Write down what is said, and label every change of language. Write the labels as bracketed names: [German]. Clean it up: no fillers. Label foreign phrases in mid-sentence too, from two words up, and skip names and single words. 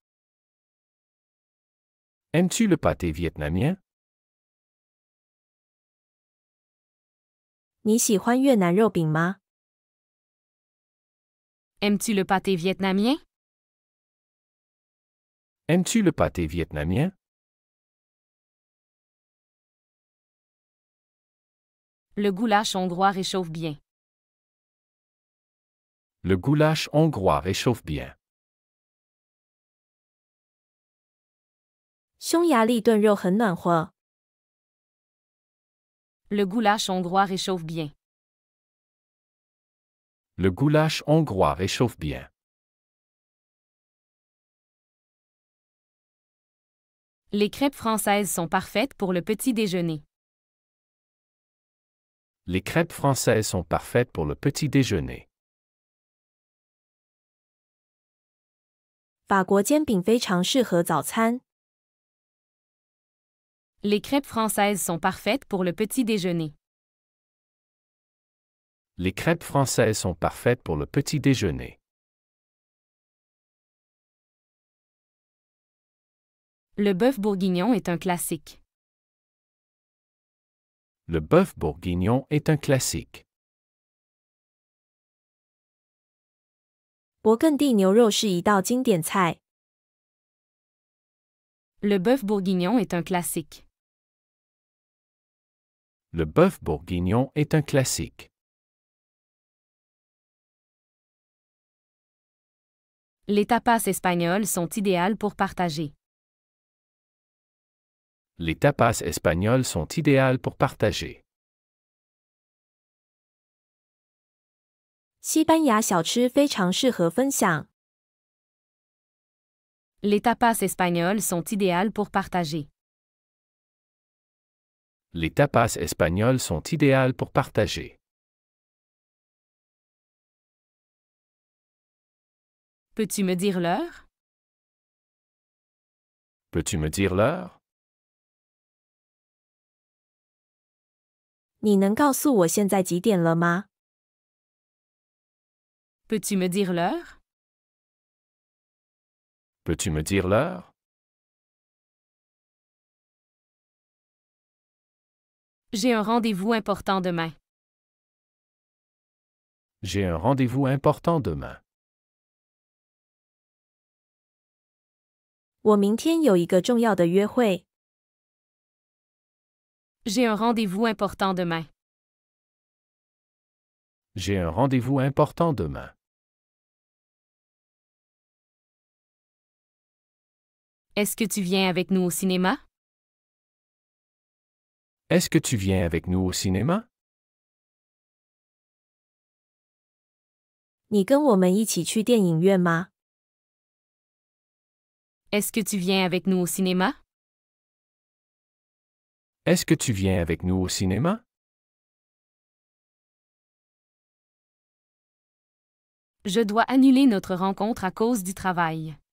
[French] Aimes-tu le pâté vietnamien? [Chinese] 你喜欢越南肉饼吗？ [French] Aimes-tu le pâté vietnamien? Aimes-tu le pâté vietnamien? Le goulash hongrois réchauffe bien. Le goulash hongrois réchauffe bien. [Chinese] 匈牙利炖肉很暖和。 [French] Le goulash hongrois réchauffe bien. Le goulash hongrois réchauffe bien. Les crêpes françaises sont parfaites pour le petit déjeuner. Les crêpes françaises sont parfaites pour le petit déjeuner. [Chinese] 法国煎饼非常适合早餐。 [French] Les crêpes françaises sont parfaites pour le petit déjeuner. Les crêpes françaises sont parfaites pour le petit déjeuner. Le bœuf bourguignon est un classique. Le bœuf bourguignon est un classique. [Chinese] 勃艮第牛肉是一道经典菜。 [French] Le bœuf bourguignon est un classique. Le bœuf bourguignon est un classique. Les tapas espagnols sont idéales pour partager. Les tapas espagnols sont idéales pour partager. [Chinese] 西班牙小吃非常适合分享。 [French] Les tapas espagnols sont idéales pour partager. Les tapas espagnols sont idéales pour partager. Peux-tu me dire l'heure? Peux-tu me dire l'heure? [Chinese] 你能告诉我现在几点了吗？ [French] Peux-tu me dire l'heure? Peux-tu me dire l'heure? J'ai un rendez-vous important demain. J'ai un rendez-vous important demain. [Chinese] 我明天有一个重要的约会。 [French] J'ai un rendez-vous important demain. J'ai un rendez-vous important demain. Est-ce que tu viens avec nous au cinéma? Est-ce que tu viens avec nous au cinéma? [Chinese] 你跟我们一起去电影院吗？ [French] Est-ce que tu viens avec nous au cinéma? Est-ce que tu viens avec nous au cinéma? Je dois annuler notre rencontre à cause du travail.